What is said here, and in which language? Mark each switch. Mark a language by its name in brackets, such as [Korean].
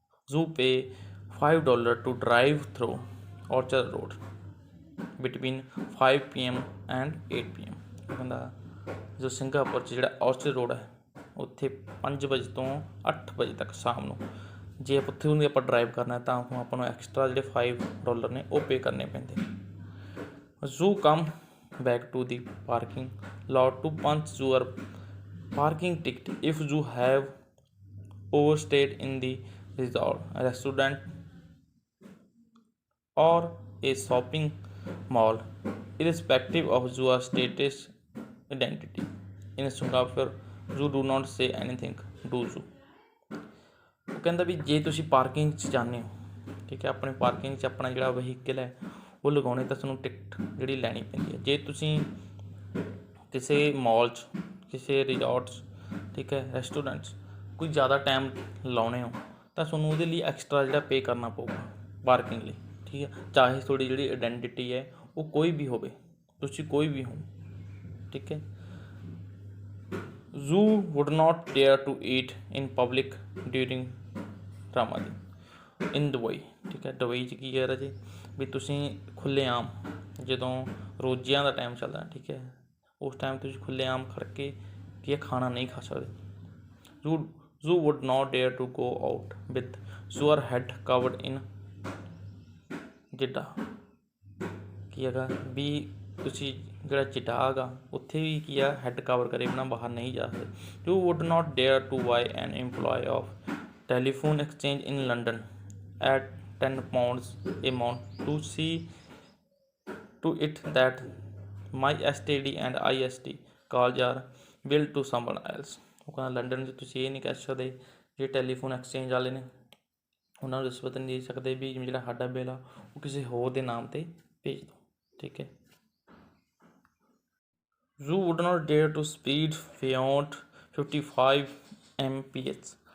[English] You pay $5 to drive through Orchard Road between 5 PM and 8 PM। [Punjabi] ਉਹ ਕਹਿੰਦਾ ਜੋ Singapore 'ਚ ਜਿਹੜਾ ਔਰਚਰਡ ਰੋਡ ਹੈ ਉੱਥੇ 5 ਵਜੇ ਤੋਂ 8 ਵਜੇ ਤੱਕ ਸ਼ਾਮ ਨੂੰ ਜੇ ਉੱਥੇ ਉਹਦੀ ਆਪਾਂ ਡਰਾਈਵ ਕਰਨਾ ਤਾਂ ਆਪਾਂ ਨੂੰ ਐਕਸਟਰਾ ਜਿਹੜੇ $5 ਨੇ ਉਹ ਪੇ ਕਰਨੇ ਪੈਂਦੇ। [English] You come back to the parking lot to punch your parking ticket if you have overstayed in the restaurant or a shopping mall irrespective of your status identity। in Singapore you do not say anything do you। [Punjabi] ਉਹ ਕਹਿੰਦਾ ਵੀ ਜੇ ਤੁਸੀਂ parking 'ਚ ਜਾਂਦੇ ਹੋ, ਠੀਕ ਹੈ, ਆਪਣੇ ਪਾਰਕਿੰਗ 'ਚ ਆਪਣਾ ਜਿਹੜਾ ਵਹੀਕਲ ਹੈ ਉਹ ਲਗਾਉਣੇ ਤਾਂ ਤੁਹਾਨੂੰ ਟਿਕਟ ਜਿਹੜੀ ਲੈਣੀ ਪੈਂਦੀ ਹੈ। ਜੇ ਤੁਸੀਂ ਕਿਸੇ ਮਾਲ 'ਚ, ਕਿਸੇ ਰਿਜ਼ੋਰਟ 'ਚ, ਠੀਕ ਹੈ, ਰੈਸਟੋਰੈਂਟ 'ਚ ਕੋਈ ਜ਼ਿਆਦਾ ਟਾਈਮ ਲਾਉਣੇ ਹੋ ਤਾਂ ਤੁਹਾਨੂੰ ਉਹਦੇ ਲਈ ਐਕਸਟਰਾ ਜਿਹੜਾ ਪੇ ਕਰਨਾ ਪਊਗਾ ਪਾਰਕਿੰਗ ਲਈ। ਠੀਕ ਹੈ, ਚਾਹੇ ਤੁਹਾਡੀ ਜਿਹੜੀ ਆਈਡੈਂਟੀਟੀ ਹੈ ਉਹ ਕੋਈ ਵੀ ਹੋਵੇ, ਤੁਸੀਂ ਕੋਈ ਵੀ ਹੋ। ਠੀਕ ਹੈ, [English] You would not dare to eat in public during Ramadan in Dubai. [Punjabi] ਠੀਕ ਹੈ, ਦੁਬਈ 'ਚ ਕੀ ਹੈ ਰਾਜੇ ਵੀ ਤੁਸੀਂ ਖੁੱਲ੍ਹੇਆਮ ਜਦੋਂ ਰੋਜ਼ਿਆਂ ਦਾ ਟਾਈਮ ਚੱਲਦਾ, ਠੀਕ ਹੈ, ਉਸ ਟਾਈਮ ਤੁਸੀਂ ਖੁੱਲ੍ਹੇਆਮ ਖੜ ਕੇ ਕੀ ਹੈ ਖਾਣਾ ਨਹੀਂ ਖਾ ਸਕਦੇ। [English] You would not dare to go out with your head covered in Jeddah. [Punjabi] ਕੀ ਹੈਗਾ ਵੀ ਤੁਸੀਂ ਜਿਹੜਾ ਜਿੱਡਾ ਹੈਗਾ ਉੱਥੇ ਵੀ ਕੀ ਆ ਹੈਡ ਕਵਰ ਕਰੇ ਬਿਨਾਂ ਬਾਹਰ ਨਹੀਂ ਜਾ ਸਕਦੇ। [English] You would not dare to buy an employee of telephone exchange in London at £10 a month to see to it that my STD and IST calls are billed to someone else। [Punjabi] ਉਹ ਕਹਿੰਦਾ London 'ਚ ਤੁਸੀਂ ਇਹ ਨਹੀਂ ਕਹਿ ਸਕਦੇ ਜਿਹੜੇ telephone exchange ਵਾਲੇ ਨੇ ਉਹਨਾਂ ਨੂੰ ਰਿਸ਼ਵਤ ਨਹੀਂ ਦੇ ਸਕਦੇ ਵੀ ਜਿਹੜਾ ਸਾਡਾ ਬਿੱਲ ਆ ਉਹ ਕਿਸੇ ਹੋਰ ਦੇ ਨਾਮ 'ਤੇ ਭੇਜ ਦਿਓ। ਠੀਕ ਹੈ, [English] You would not dare to speed beyond 55 mph।